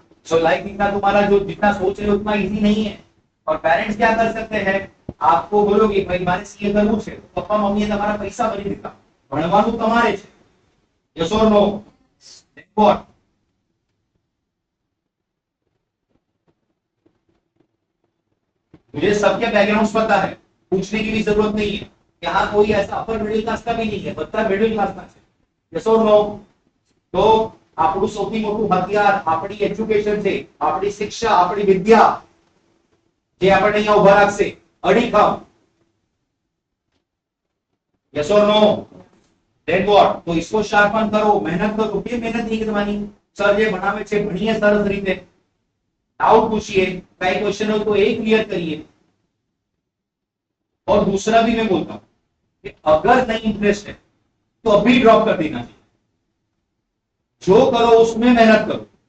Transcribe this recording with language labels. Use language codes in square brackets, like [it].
[hi] So life इतना तुम्हारा जो जितना सोच रहे हो उतना इजी नहीं है। और पेरेंट्स क्या कर सकते हैं, आपको बोलोगे भाई मारे सीए करવું છે, [gu] પપ્પા મમ્મીએ તમારા પૈસા ભરી દીધા, ભણવાનું તમારે છે, [hi] यस और नो? व्हाट? मुझे सबके बैकग्राउंड्स पता है, पूछने की भी जरूरत नहीं है। यहाँ कोई ऐसा अपर मिडिल क्लास का भी नहीं है, [gu] બધા મિડલ ક્લાસના છે, [hi] यस और नो? [gu] तो આપણું સૌથી મોટું હથિયાર આપણી એજ્યુકેશન છે, આપણી શિક્ષા, આપણી વિદ્યા, જે આપણને અહીંયા ઉભા રાખશે અડીખમ, [en] Yes और no? [hi] Then what? तो इसको शार्पन करो, मेहनत करो। ये मेहनत नहीं करवानी, सर [gu] જે ભણાવે છે ભણીએ સરસ રીતે, [hi] डाउट पूछिए, कई क्वेश्चन हो तो एक क्लियर करिए। और दूसरा भी मैं बोलता हूं कि अगर नहीं इंटरेस्ट है तो अभी ड्रॉप कर देना चाहिए, जो करो उसमें मेहनत करो।